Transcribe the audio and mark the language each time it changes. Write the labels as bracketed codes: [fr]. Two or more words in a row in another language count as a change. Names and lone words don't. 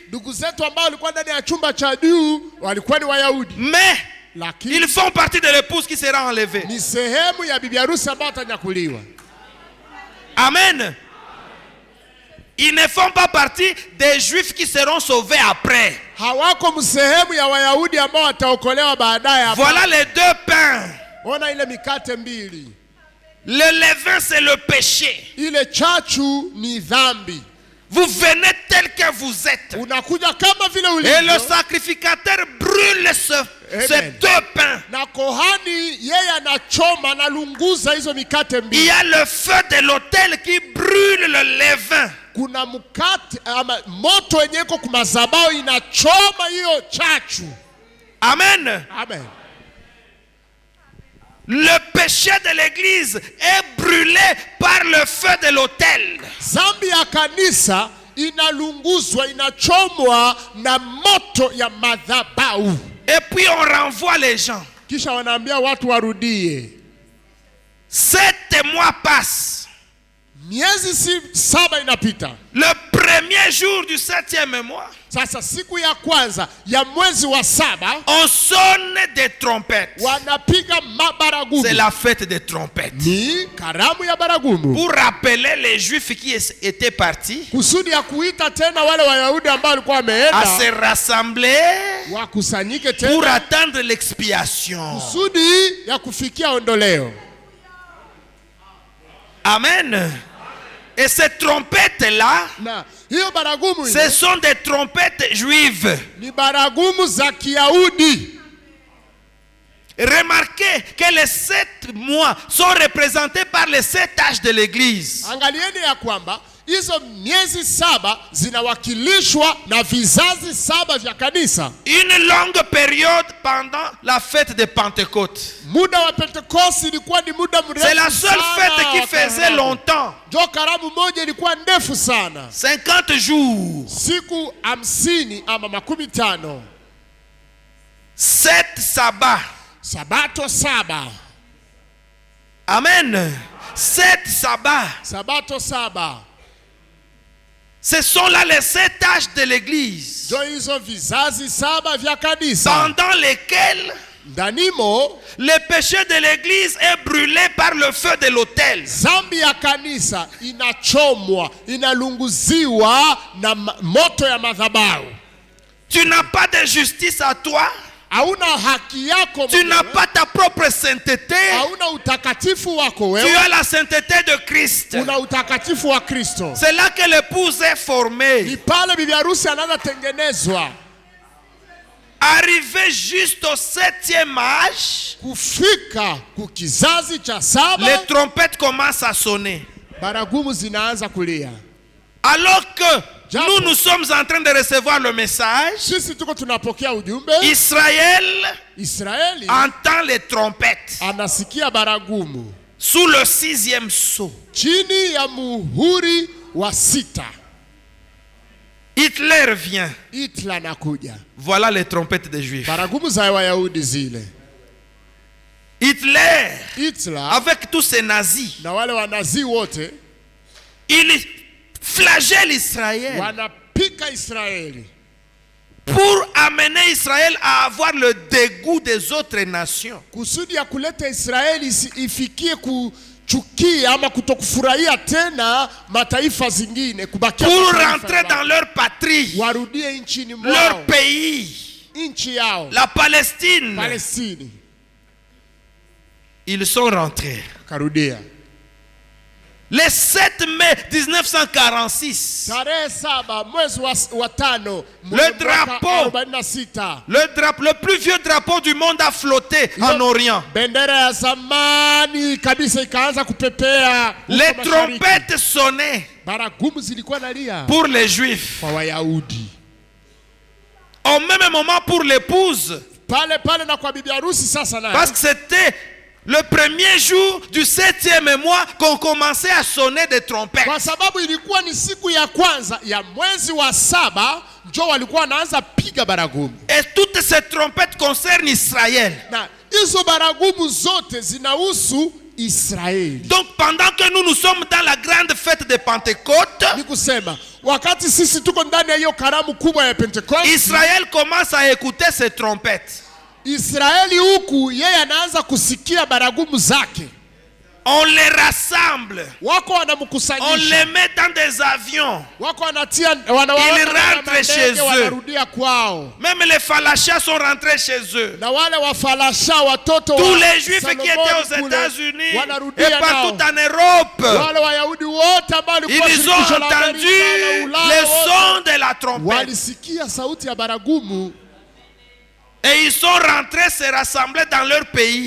[sw] Ndugu zetu ambao walikuwa ndani ya chumba cha juu walikuwa ni Wayahudi. [fr] Mais [sw] Lakini [fr] ils font partie de l'épouse qui sera enlevée. [sw] ni sehemu ya bibi harusi ambao atanyakuliwa. Amen. [fr] Ils ne font pas partie des juifs qui seront sauvés après. [sw] Hawako msehemu ya Wayahudi ambao wataokolewa baadaye. [fr] Voilà les 2 pains. [sw] Ona ile mikate mbili. [fr] Le levain, c'est le péché. [sw] Ile chachu ni dhambi. [fr] Vous venez tel que vous êtes. [sw] Unakuja kama vile [fr] Et le [sw] ulivyo. [fr] sacrificateur brûle ces 2 pains. [sw] Na kohani yeye anachoma analunguza hizo mikate [fr] Il [sw] mbili. [fr] y a le feu de l'autel qui brûle le levain. [sw] Kuna mkate ama moto wenye iko kumazabao inachoma hiyo chachu. Amen. Amen. [fr] Le péché de l'église est brûlé par le feu de l'autel. [sw] Zambi ya kanisa inalunguzwa, inachomwa na moto ya madhabahu. [fr] Et puis on renvoie les gens. [sw] Kisha wanaambia watu warudie. [fr] 7 mois passent. [sw] Miezi 7 inapita. [fr] Le premier jour du 7e mois, [sw] Sasa siku ya kwanza ya mwezi wa 7 [fr] on sonne des trompettes. [sw] wanapiga mabaragumu. [fr] C'est la fête des trompettes. [sw] Ni karamu ya baragumu. [fr] Pour rappeler les juifs qui étaient partis [sw] Kusudi ya kuita tena wale Wayahudi ambao walikuwa [fr] à [sw] wameenda [fr] se rassembler [sw] wakusanyike [fr] pour [sw] tena [fr] attendre l'expiation. [sw] kusudi ya kufikia ondoleo. [fr] Amen. Et ces trompettes-là, [sw] Na hiyo baragumu [fr] ce [sw] ile [fr] sont des trompettes juives. [sw] ni baragumu za Kiyahudi. [fr] Remarquez que les 7 mois sont représentés par les 7 âges de l'église. [sw] Angalieni ya kwamba hizo miezi 7 zinawakilishwa na vizazi 7 vya kanisa. [fr] Une longue période pendant la fête de Pentecôte. [sw] Muda wa Pentekoste ilikuwa ni muda mrefu. [fr] C'est la seule fête qui faisait longtemps. [sw] Jo karamu moja ilikuwa ndefu sana. [fr] 50 jours. [sw] Siku 50 ama 50. [fr] 7 sabbats. [sw] Sabato 7. [fr] Amen. 7 sabbats. [sw] Sabato 7. [fr] Ce sont là les 7 âges de l'église. [sw] Jo hizo vizazi 7 vya kanisa. [fr] Pendant lesquels [sw] Ndanimo [fr] le péché de l'église est brûlé par le feu de l'autel. [sw] zambi ya kanisa inachomwa, inalunguziwa na moto ya madhabahu. [fr] Tu n'as pas de justice à toi. [sw] hauna haki yako [fr] Tu n'as pas ta propre sainteté. [sw] hauna utakatifu wako [fr] Tu [sw] wewe, [fr] as la sainteté de Christ. [sw] una utakatifu wa Kristo. [fr] C'est là que l'épouse est formée. [sw] Ni pale bibi harusi anaanza tengenezwa. [fr] Arrivé juste au 7e âge, [sw] Kufika kukizazi cha 7, [fr] les trompettes commencent à sonner. [sw] baragumu zinaanza kulia. [fr] Alors que nous sommes en train de recevoir le message, [sw] Sisi tuko tunapokea ujumbe, [fr] Israël [sw] Israeli [fr] entend les trompettes [sw] anasikia baragumu [fr] sous le 6e sceau. [sw] chini ya muhuri wa 6. [fr] Hitler vient. [sw] Hitler anakuja. [fr] Voilà les trompettes des Juifs. [sw] Baragumu za Wayahudi zile. [fr] Hitler, [sw] Hitler [fr] avec tous ces nazis, [sw] na wale wanazi wote [fr] il flagelle Israël [sw] wanapika Israeli [fr] pour amener Israël à avoir le dégoût des autres nations. [sw] kusudi ya kuleta Israeli ifikie kuchukia ama kutokufurahia tena mataifa zingine, kubakia [fr] Pour rentrer dans leur patrie, [sw] warudie nchini mwao, [fr] leur pays, [sw] nchi yao [fr] la Palestine. [sw] Palestini. [fr] Ils sont rentrés. [sw] Karudia [fr] Le 7 mai 1946, [sw] tarehe 7 mwezi wa 5 [fr] Le drapeau. [sw] 46, [fr] le plus vieux drapeau du monde a flotté en Orient. [sw] bendera ya zamani kabisa ikaanza kupepea. [fr] Les trompettes sonnaient [sw] Baragumu zilikuwa nalia [fr] pour les Juifs. [sw] kwa Wayahudi. [fr] Au même moment pour l'épouse, [sw] Pale na kwa bibi harusi sasa naye. [fr] parce que c'était le premier jour du 7e mois qu'on commençait à sonner des trompettes. [sw] Kwa sababu ilikuwa ni siku ya kwanza ya mwezi wa 7 ndio walikuwa wanaanza piga baragumu. [fr] Et toutes ces trompettes concernent Israël. [sw] Na hizo baragumu zote zinahusu Israeli. [fr] Donc pendant que nous sommes dans la grande fête de Pentecôte, [sw] Ni kusema wakati sisi tuko ndani ya hiyo karamu kubwa ya Pentecost, [fr] Israël commence à écouter ces trompettes. [sw] Israeli huku yeye anaanza kusikia baragumu zake. [fr] On les rassemble. [sw] Wako [fr] On [sw] wanamkusanyisha. [fr] les met dans des avions. [sw] Wako wanatia [fr] Ils rentrent chez eux. [sw] wanarudia kwao. [fr] Même les falachas sont rentrés chez eux. [sw] Na wale wafalasha watoto [fr] Tous [sw] wa [fr] les Juifs [sw] Salomoni [fr] qui étaient aux [sw] kule, [fr] États-Unis et [sw] wanarudia [fr] partout [sw] nao. [fr] en Europe, [sw] Wale Wayahudi wote ambao walikuwa [fr] ils ont [sw] shirikisho la [fr] entendu [sw] Amerika na Ulaya [fr] le [sw] wote, [fr] son de la trompette. [sw] walisikia sauti ya baragumu, [fr] Et ils sont rentrés se rassembler dans leur pays.